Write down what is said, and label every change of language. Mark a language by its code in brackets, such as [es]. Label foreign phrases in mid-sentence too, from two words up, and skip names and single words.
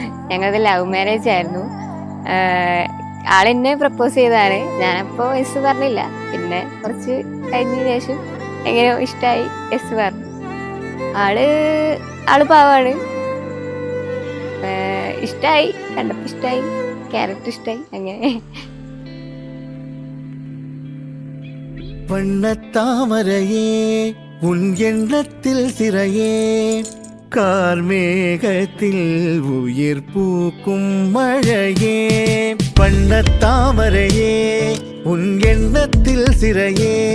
[ml] ഞങ്ങളത് [en] love marriage [ml] ആയിരുന്നു. ആളെന്നെ പ്രപ്പോസ് ചെയ്തതാണ്. ഞാനപ്പോൾ എസ് പറഞ്ഞില്ല. പിന്നെ കുറച്ച് കഴിഞ്ഞ ശേഷം എങ്ങനെയോ ഇഷ്ടമായി, എസ് പറഞ്ഞു. ആള് പാവാണ്. ഇഷ്ടമായി, കണ്ടപ്പോൾ ഇഷ്ടമായി, ക്യാരക്ടർ ഇഷ്ടമായി, അങ്ങനെ. [ta] வண்ணத்தாமரையே உன் எண்ணத்தில் சிறையே கார்மேகத்தில் உயிர் பூக்கும் மழையே வண்ணத்தாமரையே உன் எண்ணத்தில் சிறையே